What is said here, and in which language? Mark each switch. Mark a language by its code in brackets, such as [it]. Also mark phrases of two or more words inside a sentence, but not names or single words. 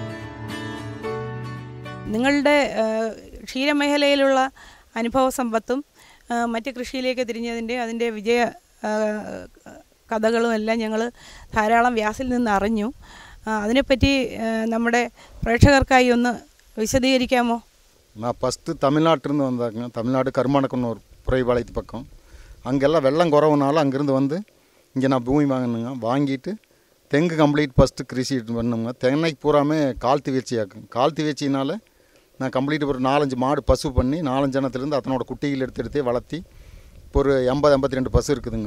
[ml] നിങ്ങളുടെ ക്ഷീരമേഖലയിലുള്ള അനുഭവ സമ്പത്തും മറ്റ് കൃഷിയിലേക്ക് തിരിഞ്ഞതിൻ്റെ അതിൻ്റെ വിജയ കഥകളും എല്ലാം ഞങ്ങൾ ധാരാളം വ്യാസിൽ നിന്ന് അറിഞ്ഞു. അതിനെപ്പറ്റി നമ്മുടെ പ്രേക്ഷകർക്കായി ഒന്ന് വിശദീകരിക്കാമോ? [ta] நான் ஃபஸ்ட்டு தமிழ்நாட்டிலேருந்து வந்தாங்க. தமிழ்நாடு கருமானக்கண்ணூர் புறைபாளையத்து பக்கம். அங்கெல்லாம் வெள்ளம் குறவுனால அங்கேருந்து வந்து இங்கே நான் பூமி வாங்கினுங்க. வாங்கிட்டு தெங்கு கம்ப்ளீட் ஃபஸ்ட்டு கிருஷி பண்ணுங்க. தென்னைக்கு பூராமே கால்த்தி வேச்சியாக்கும். கால்த்தி வேச்சினால நான் கம்ப்ளீட் ஒரு 4-5 மாடு பசு பண்ணி 4-5 ஜனத்துலேருந்து அதனோட குட்டிகள் எடுத்து வளர்த்தி இப்போ ஒரு 80-82 பசு இருக்குதுங்க.